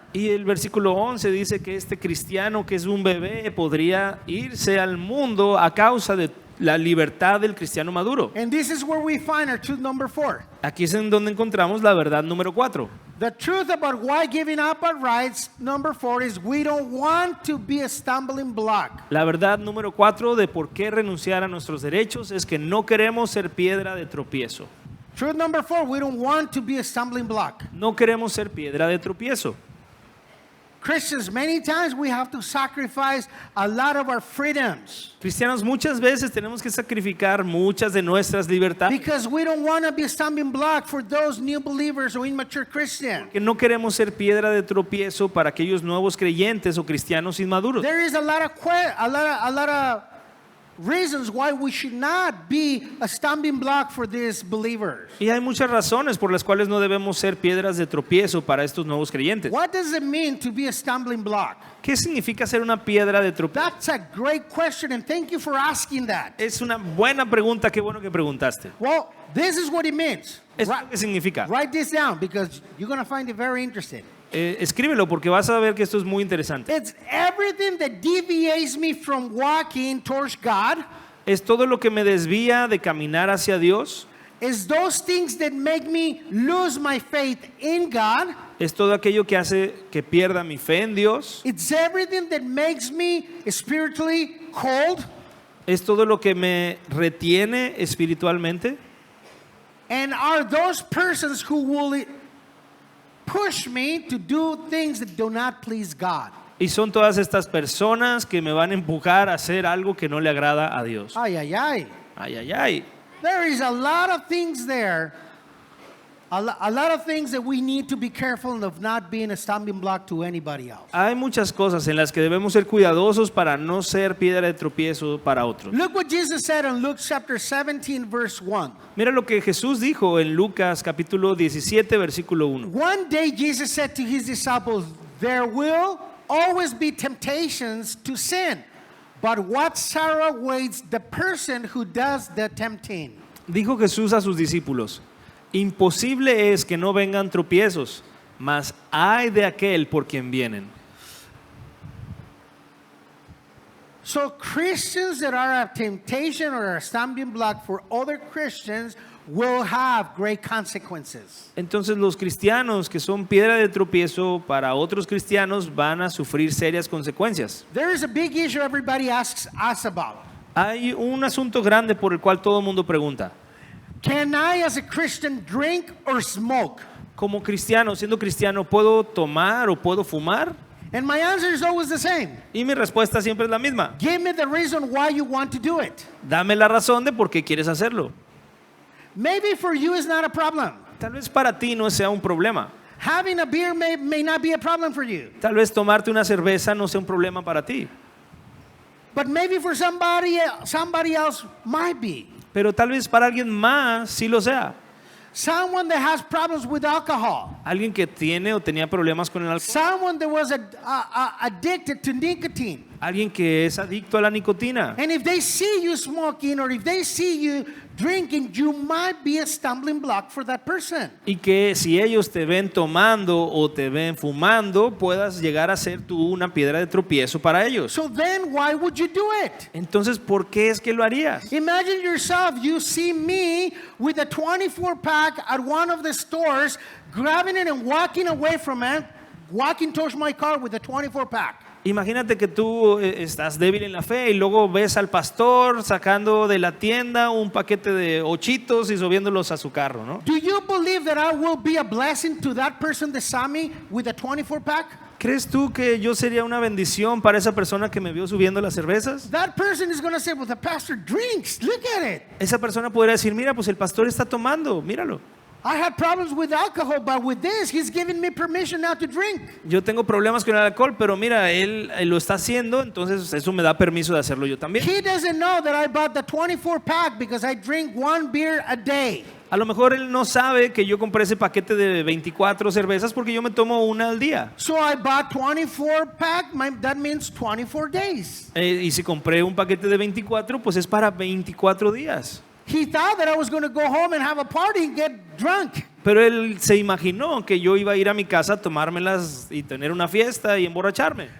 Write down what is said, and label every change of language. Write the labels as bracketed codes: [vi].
[es] Y el versículo 11 dice que este cristiano que es un bebé podría irse al mundo a causa de la libertad del cristiano maduro. [en] And this is where we find our truth number 4. [es] Aquí es en donde encontramos la verdad número 4. [en] The truth about why giving up our rights, number 4, is we don't want to be a stumbling block. [es] La verdad número 4 de por qué renunciar a nuestros derechos es que no queremos ser piedra de tropiezo. [en] Truth number 4, we don't want to be a stumbling block. [es] No queremos ser piedra de tropiezo. [en] Christians, many times we have to sacrifice a lot of our freedoms [es] Cristianos, muchas veces tenemos que sacrificar muchas de nuestras libertades [en] because we don't want to be a stumbling block for those new believers or immature Christians. [es] que no queremos ser piedra de tropiezo para aquellos nuevos creyentes o cristianos inmaduros. [en] There is a lot of reasons why we should not be a stumbling block for these believers. [es] Y hay muchas razones por las cuales no debemos ser piedras de tropiezo para estos nuevos creyentes. [en] What does it mean to be a stumbling block? [es] ¿Qué significa ser una piedra de tropiezo? [en] That's a great question, and thank you for asking that. [es] Es una buena pregunta, qué bueno que preguntaste. [en] Well, this is what it means. [es] ¿Esto qué significa? [en] Write this down because you're going to find it very interesting. [es] Escríbelo porque vas a ver que esto es muy interesante. [en] It's everything that deviates me from walking towards God. [es] Es todo lo que me desvía de caminar hacia Dios. [en] It's those things that make me lose my faith in God. [es] Es todo aquello que hace que pierda mi fe en Dios. [en] It's everything that makes me spiritually cold. [es] Es todo lo que me retiene espiritualmente. [en] And are those persons who will push me to do things that do not please God. [es] Y son todas estas personas que me van a empujar a hacer algo que no le agrada a Dios. Ay, ay, ay. Ay, ay, ay. [en] There is a lot of things there. A lot of things that we need to be careful of not being a stumbling block to anybody else. [es] Hay muchas cosas en las que debemos ser cuidadosos para no ser piedra de tropiezo para otros. [en] Look what Jesus said in Luke chapter 17 verse 1. [es] Mira lo que Jesús dijo en Lucas capítulo 17 versículo 1. [en] One day Jesus said to his disciples, there will always be temptations to sin, but what sorrow awaits the person who does the tempting. [es] Dijo Jesús a sus discípulos: imposible es que no vengan tropiezos, mas ay de aquel por quien vienen. [en] So Christians that are a temptation or a stumbling block for other Christians will have great consequences. [es] Entonces los cristianos que son piedra de tropiezo para otros cristianos van a sufrir serias consecuencias. [en] There is a big issue everybody asks us about. [es] Hay un asunto grande por el cual todo el mundo pregunta: [en] Can I as a Christian drink or smoke? [es] como cristiano, siendo cristiano, ¿puedo tomar o puedo fumar? [en] And my answer is always the same. [es] Y mi respuesta siempre es la misma: [en] Give me the reason why you want to do it. [es] dame la razón de por qué quieres hacerlo. [en] Maybe for you it's not a problem. [es] Tal vez para ti no sea un problema. [en] Having a beer may not be a problem for you. [es] Tal vez tomarte una cerveza no sea un problema para ti. [en] But maybe for somebody else might be. [es] Pero tal vez para alguien más sí lo sea. [en] Someone that has problems with alcohol. [es] Alguien que tiene o tenía problemas con el alcohol. [en] Someone that was addicted to nicotine. [es] Alguien que es adicto a la nicotina. [en] And if they see you smoking or if they see you drinking, you might be a stumbling block for that person. [es] Y que si ellos te ven tomando o te ven fumando, puedas llegar a ser tú una piedra de tropiezo para ellos. [en] So then why would you do it? [es] Entonces, ¿por qué es que lo harías? [en] Imagine yourself, you see me with a 24-pack at one of the stores, grabbing it and walking away from it, walking towards my car with a 24-pack. [es] Imagínate que tú estás débil en la fe y luego ves al pastor sacando de la tienda un paquete de ochitos y subiéndolos a su carro, ¿no? [en] Do you believe that I will be a blessing to that person that saw me with a 24-pack? [es] ¿Crees tú que yo sería una bendición para esa persona que me vio subiendo las cervezas? [en] That person is going to say, well, the pastor drinks. Look at it. [es] Esa persona podría decir, mira, pues el pastor está tomando, míralo. [en] I had problems with alcohol, but with this, he's giving me permission now to drink. [es] Yo tengo problemas con el alcohol, pero mira, él lo está haciendo, entonces eso me da permiso de hacerlo yo también. [en] He doesn't know that I bought the 24 pack because I drink one beer a day. [es] A lo mejor él no sabe que yo compré ese paquete de 24 cervezas porque yo me tomo una al día. [en] So I bought 24 pack, that means 24 days. [es] Y si compré un paquete de 24, pues es para 24 días. [en] He thought that I was going to go home and have a party and get drunk. [es] Pero él se imaginó que yo iba a ir a mi casa a tomármelas y tener una fiesta y emborracharme.